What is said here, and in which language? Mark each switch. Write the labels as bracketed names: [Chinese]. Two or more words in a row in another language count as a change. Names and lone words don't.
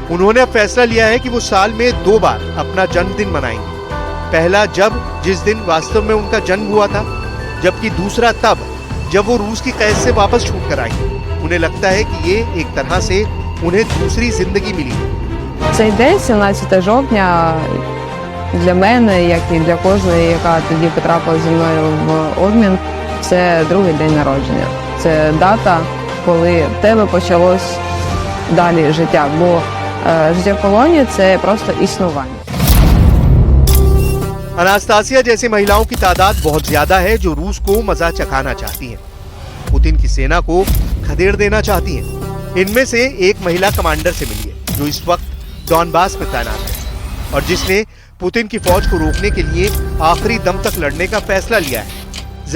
[Hindi] उन्होंने अब फैसला लिया है कि वो साल में 2 बार अपना जन्मदिन मनाएंगे। पहला जिस दिन वास्तव में उनका जन्म हुआ था, जबकि दूसरा तब जब वो रूस की कैद से वापस छूट कर आई। उन्हें लगता है कि ये एक तरह से उन्हें दूसरी जिंदगी मिली। [Ukrainian] Цей день, 17 жовтня, для мене, як і для кожної, яка тоді потрапила зі мною в обмін, це другий день народження. Це дата, коли в тебе почалось далі життя, бо життя в полоні – це просто існування. [Hindi] अनास्तासिया जैसी महिलाओं की तादाद बहुत ज्यादा है जो रूस को मजा चखाना चाहती हैं, पुतिन की सेना को खदेड़ देना चाहती हैं। इनमें से एक महिला कमांडर से मिली है जो इस वक्त डॉनबास में तैनात है और जिसने पुतिन की फौज को रोकने के लिए आखिरी दम तक लड़ने का फैसला लिया है।